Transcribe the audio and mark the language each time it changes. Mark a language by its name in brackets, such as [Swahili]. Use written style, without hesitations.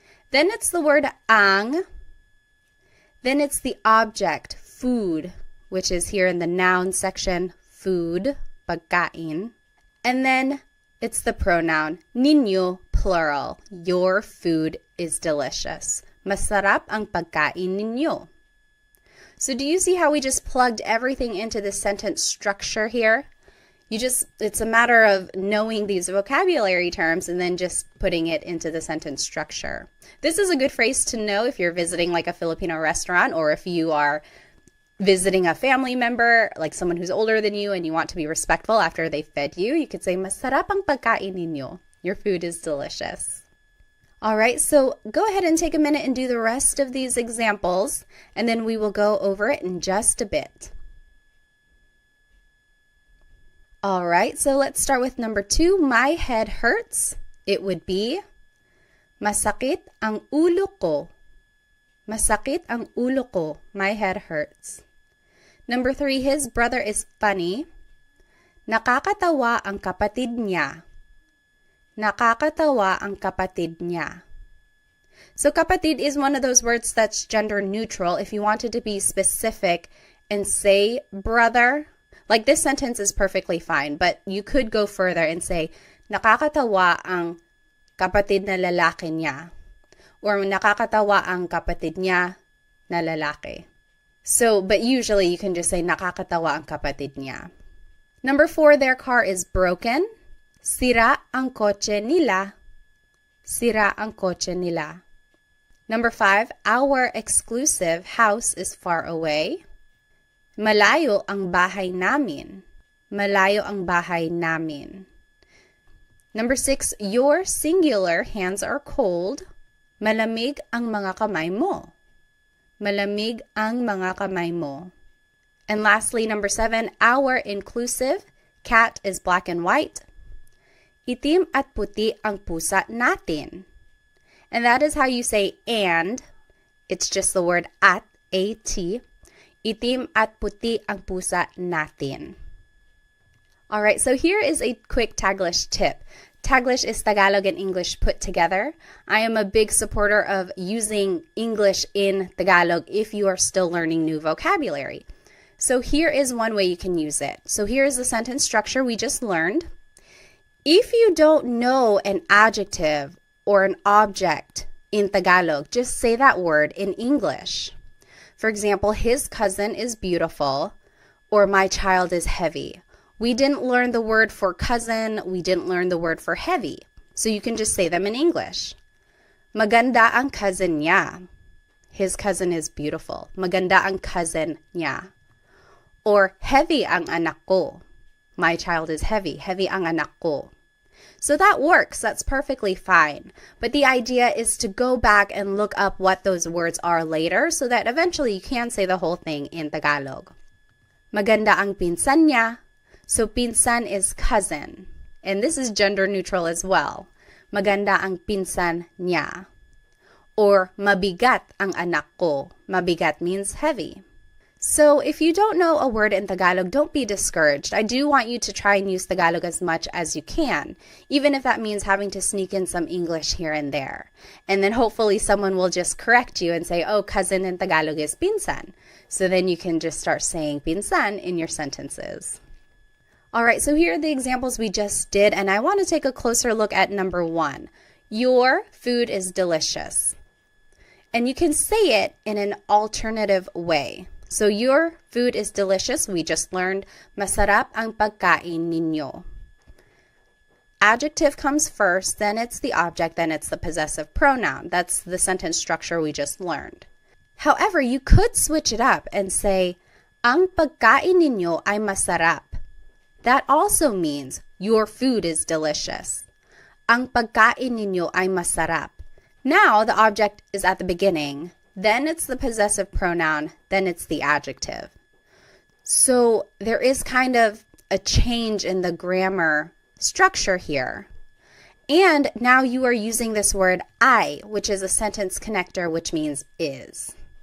[English] Then it's the word ang. Then it's the object, food, which is here in the noun section, food, pagkain. And then it's the pronoun, ninyo, plural. Your food is delicious. [Filipino] Masarap ang pagkain ninyo. [English] So do you see how we just plugged everything into the sentence structure here? It's a matter of knowing these vocabulary terms and then just putting it into the sentence structure. This is a good phrase to know if you're visiting like a Filipino restaurant, or if you are visiting a family member, like someone who's older than you, and you want to be respectful after they fed you. You could say, [Filipino] "Masarap ang pagkain ninyo." [English] Your food is delicious. All right, so go ahead and take a minute and do the rest of these examples, and then we will go over it in just a bit. All right, so let's start with number 2. My head hurts. It would be, [Filipino] masakit ang ulo ko. Masakit ang ulo ko. [English] My head hurts. Number 3, his brother is funny. [Filipino] Nakakatawa ang kapatid niya. Nakakatawa ang kapatid niya. [English] So kapatid is one of those words that's gender neutral. If you wanted to be specific and say brother, like this sentence is perfectly fine, but you could go further and say, [Filipino] nakakatawa ang kapatid na lalaki niya. Or nakakatawa ang kapatid niya na lalaki. [English] So, but usually you can just say, [Filipino] nakakatawa ang kapatid niya. [English] Number 4, their car is broken. [Filipino] Sira ang kotse nila. Sira ang kotse nila. [English] Number 5, our exclusive house is far away. [Filipino] Malayo ang bahay namin. Malayo ang bahay namin. [English] Number 6, your singular hands are cold. [Filipino] Malamig ang mga kamay mo. Malamig ang mga kamay mo. [English] And lastly, number 7, our inclusive cat is black and white. [Filipino] Itim at puti ang pusa natin. [English] And that is how you say and. It's just the word at, A-T. [Filipino] Itim at puti ang pusa natin. [English] All right, so here is a quick Taglish tip. Taglish is Tagalog and English put together. I am a big supporter of using English in Tagalog if you are still learning new vocabulary. So here is one way you can use it. So here is the sentence structure we just learned. If you don't know an adjective or an object in Tagalog, just say that word in English. For example, his cousin is beautiful, or my child is heavy. We didn't learn the word for cousin, we didn't learn the word for heavy. So you can just say them in English. [Filipino] Maganda ang cousin niya. [English] His cousin is beautiful. [Filipino] Maganda ang cousin niya. [English] Or heavy [Filipino] ang anak ko. [English] My child is heavy. Heavy [Filipino] ang anak ko. [English] So that works. That's perfectly fine. But the idea is to go back and look up what those words are later so that eventually you can say the whole thing in Tagalog. [Filipino] Maganda ang pinsan niya. [English] So pinsan is cousin. And this is gender neutral as well. [Filipino] Maganda ang pinsan niya. Or mabigat ang anak ko. Mabigat [English] means heavy. So if you don't know a word in Tagalog, don't be discouraged. I do want you to try and use Tagalog as much as you can, even if that means having to sneak in some English here and there. And then hopefully someone will just correct you and say, oh, cousin in Tagalog is pinsan. So then you can just start saying pinsan in your sentences. All right, so here are the examples we just did, and I want to take a closer look at number 1. Your food is delicious. And you can say it in an alternative way. So your food is delicious. We just learned, [Filipino] masarap ang pagkain ninyo. [English] Adjective comes first, then it's the object, then it's the possessive pronoun. That's the sentence structure we just learned. However, you could switch it up and say, [Filipino] ang pagkain ninyo ay masarap. [English] That also means your food is delicious. [Filipino] Ang pagkain ninyo ay masarap. [English] Now the object is at the beginning. Then it's the possessive pronoun, then it's the adjective. So there is kind of a change in the grammar structure here. And now you are using this word I, which is a sentence connector, which means is.